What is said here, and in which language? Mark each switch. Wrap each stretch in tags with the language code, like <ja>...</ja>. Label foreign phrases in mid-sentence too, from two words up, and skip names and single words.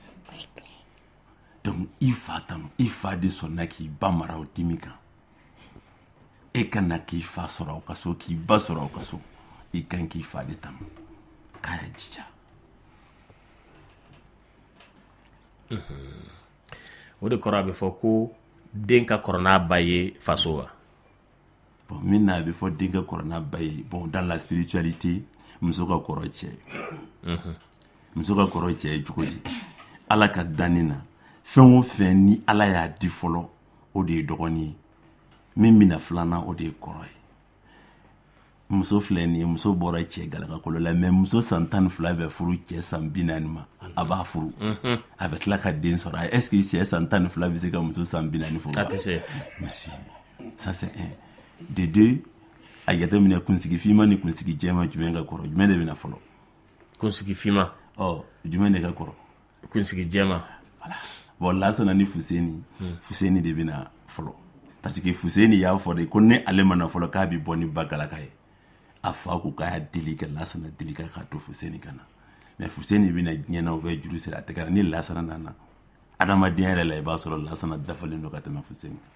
<bm>donc i fa tanu i fa de sɔnna k'i ba mara o dimi kan e ka na k'i fa sɔrɔ aw ka so k'i ba sɔrɔ aw ka so i kan k'i fa de tanu k'a yɛ jija o de kɔrɔ a bɛ fɔ ko den ka kɔrɔ n'a ba ye faso wa bon min na a bɛ fɔ den ka kɔrɔ n'a ba ye bon</bm> <fr>dans la spiritualité</fr> <bm>muso ka kɔrɔ cɛ muso ka kɔrɔ cɛ ye cogo di ala ka danni na fɛn o fɛn ni ala y'a di fɔlɔ o de ye dɔgɔnin ye min bɛna filanan o de ye kɔrɔ ye muso filɛ nin ye muso bɔra cɛ galagakolo la mais muso san 12 bɛ furu cɛ san 40 ma a b'a furu a bɛ tila ka den sɔrɔ</bm> <fr>est-ce que</fr> <bm>cɛ san 12 bɛ se ka muso san 40 furu a tɛ se</bm> <fr>merci ça c'est un de deux</fr> <bm>a jateminɛ kunsigi finman ni kunsigi jɛman jumɛn ka kɔrɔ jumɛn de bɛna fɔlɔ kunsigi finman jumɛn de ka kɔrɔ kunsigi jɛman</bm> <fr>voilà bon</fr> <bm>Lasana ni Fuseni de bɛna fɔlɔ</bm> <fr>parce que</fr> <bm>Fuseni y'a fɔ de ko ne ale mana fɔlɔ k'a bɛ bɔ ni ba galaka ye a fa ko k'a deli ka Lasana deli ka k'a to Fuseni ka na mais Fuseni bɛna diɲɛ na o bɛ juru siri a tɛgɛ la ni Lasana nana adamadenya yɛrɛ la i b'a sɔrɔ Lasana dafalen don ka tɛmɛ Fuseni</bm>